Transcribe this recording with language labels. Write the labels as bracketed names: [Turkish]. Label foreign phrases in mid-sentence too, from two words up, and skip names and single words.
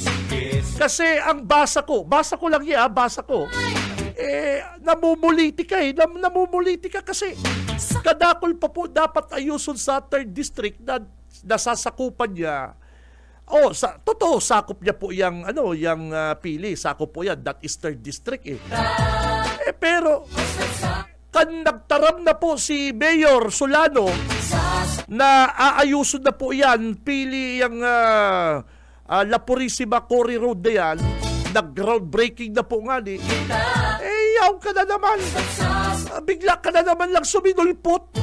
[Bikol] Kasi ang basa ko lang namumuliti ka namumuliti ka kasi kadakol pa po dapat ayuson sa 3rd District na nasasakupan niya. Totoo, sakop niya po yung Pili, sakop po yan, [English] that is 3rd District [Bikol] pero kan nagtaram na po si Mayor Solano na aayuson na po yan, Pili yung La Purisima Cory Road na yan, nag-groundbreaking na po nga yaw ka na naman, bigla ka na naman lang suminulpot.